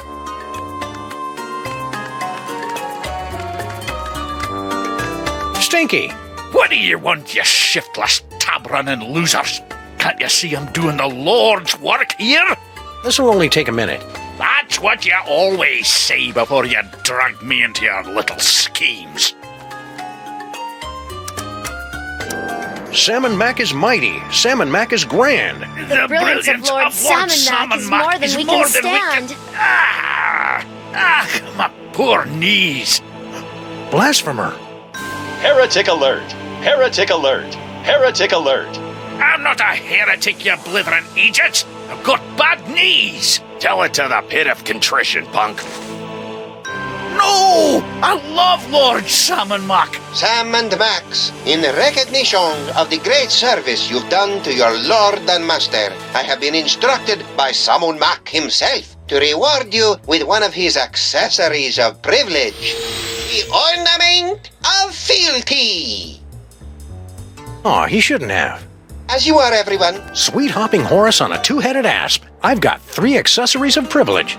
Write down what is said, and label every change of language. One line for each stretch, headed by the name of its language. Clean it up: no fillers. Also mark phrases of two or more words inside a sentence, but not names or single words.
English: Stinky! What do you want, you shiftless, tab-running losers? Can't you see I'm doing the Lord's work here? This will only take a minute. That's what you always say before you drag me into your little schemes. Sammun-mak is mighty. Sammun-mak is grand. The brilliance of Lord sammun-mak is more than we can stand. My poor knees. Blasphemer. Heretic alert! Heretic alert! Heretic alert! I'm not a heretic, you blithering idiot! I've got bad knees! Tell it to the pit of contrition, punk. No! I love Lord sammun-mak! Sam and Max, in recognition of the great service you've done to your Lord and Master, I have been instructed by sammun-mak himself to reward you with one of his accessories of privilege. The Ornament of Fealty! Aw, he shouldn't have. As you are, everyone. Sweet hopping Horus on a two-headed asp. I've got 3 accessories of privilege.